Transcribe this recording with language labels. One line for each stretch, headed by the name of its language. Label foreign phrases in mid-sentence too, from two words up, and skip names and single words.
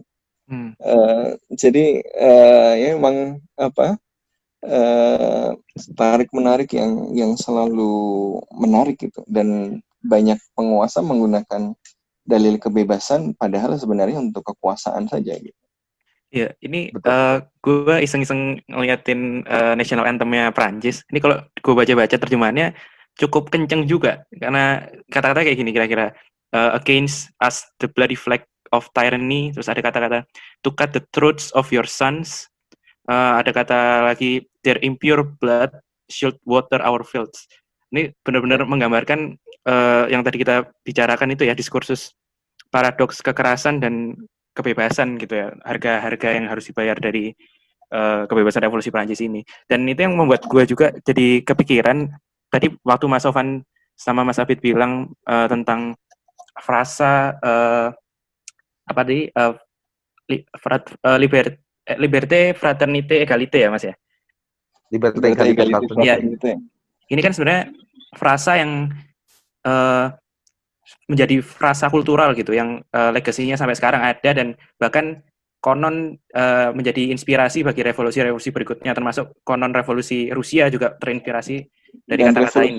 Indonesian: Jadi ya memang tarik menarik yang selalu menarik gitu, dan banyak penguasa menggunakan dalil kebebasan padahal sebenarnya untuk kekuasaan saja gitu. Ya, ini gue iseng-iseng ngeliatin
English: national anthem-
Indonesian: nya Prancis. Ini kalau gue baca-baca terjemahannya cukup kenceng juga, karena kata-kata kayak gini kira-kira,
English: against us the bloody flag of tyranny,
Indonesian: terus ada kata-kata
English: to cut the throats of your sons,
Indonesian: ada kata lagi
English: their impure blood should water our fields.
Indonesian: Ini benar-benar menggambarkan yang tadi kita bicarakan itu ya, diskursus paradoks kekerasan dan kebebasan gitu ya, harga-harga yang harus dibayar dari kebebasan revolusi Prancis ini. Dan itu yang membuat gue juga jadi kepikiran tadi waktu Mas Sofan sama Mas Abid bilang tentang frasa
French: liberté, fraternité, égalité
Indonesian: ya Mas ya?
French: Liberté, égalité, fraternité.
Indonesian: Ini kan sebenarnya frasa yang menjadi frasa kultural gitu, yang legasinya sampai sekarang ada dan bahkan konon menjadi inspirasi bagi revolusi-revolusi berikutnya, termasuk konon revolusi Rusia juga terinspirasi dari kata-kata ini.